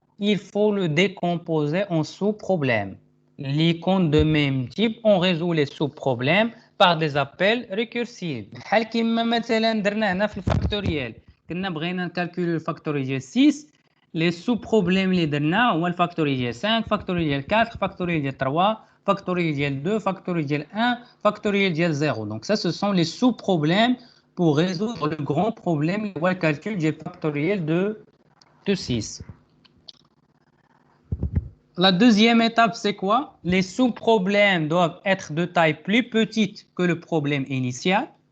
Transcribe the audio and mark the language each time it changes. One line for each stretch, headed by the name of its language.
French: Il faut le décomposer en sous-problèmes. L'icône de même type, on résout les sous-problèmes par des appels récursifs.
Arabic: بحال كيما مثلا درنا هنا في الفاكتوريال كنا بغينا نكالكولي الفاكتوريال 6
French: les sous-problèmes
Arabic: اللي درنا هو الفاكتوريال 5 فاكتوريال 4 فاكتوريال 3 فاكتوريال 2 فاكتوريال 1 فاكتوريال 0.
French: Donc ça ce sont les sous-problèmes pour résoudre le grand problème ou le calcul du factoriel de 6. La deuxième étape, c'est quoi? Les sous-problèmes doivent être de taille plus petite que le problème initial.